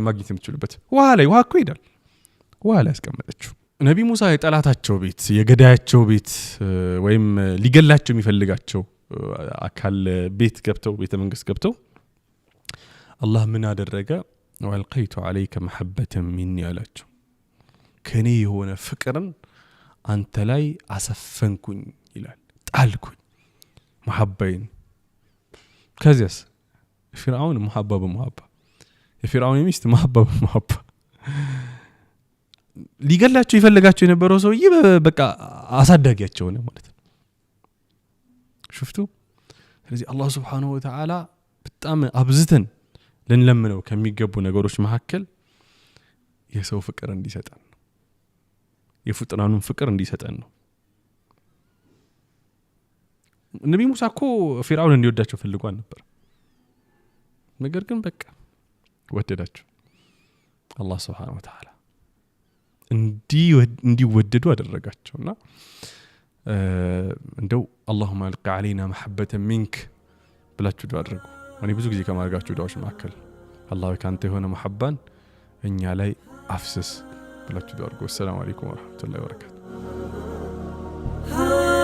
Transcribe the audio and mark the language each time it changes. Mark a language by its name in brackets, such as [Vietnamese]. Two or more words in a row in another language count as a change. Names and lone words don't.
[Amharic] ማግኘት የምትችሉበት ውሃ እኮ ይሄዳል ውሃ ላይ ያስቀመጠችው ነብይ ሙሳ የጠላታቸው ቤት የገዳያቸው ቤት ወይም ሊገላቸው የሚፈልጋቸው አካል ቤት ገብተው ቤተ መንግስት ገብተው አላህ ምን አደረገ [Arabic] وألقيت عليك محبة مني [Amharic] አላቸው ከኔ የሆነ ፍቅርን አንተ ላይ አሰፈንኩኝ ይላል ጣልኩኝ محبين ከዚያስ ፍርዓውን [Arabic] محبة بمحبة [Amharic] የፍርዓውን ሚስት [Arabic] محبة بمحبة [Amharic] ሊገላቸው ይፈልጋቸው የነበረው ሰውዬ በቃ አሳዳጊያቸው ነው ማለት ነው شفتوا ስለዚህ አላህ [Arabic] سبحانه وتعالى [Amharic] በጣም አብዝተን ለንለምነው ከሚገቡ ነገሮች መካከል የሰው ፍቅር እንዲሰጠን የፍጥራኑን ፍቅር እንዲሰጠን ነው ነብይ ሙሳ እኮ ፍርዓውን እንዲወዳቸው ፈልጓል ነበር ነገር ግን በቃ ወደዳቸው አላህ [Arabic] سبحانه وتعالى [Amharic] እንዲወደዱ አደረጋቸውና እንደው [Arabic] اللهم الق علينا محبة منك [Amharic] ብላችሁ ዱዓ አድርጉ እኔ ብዙ ጊዜ ከማድረጋችሁ ዱዓዎች መካከል አላህ ካንተ የሆነ محبان እኛ ላይ አፍስስ ብላችሁ ዱዓ አድርጉ። [Arabic] سلام عليكم ورحمة الله وبركاته።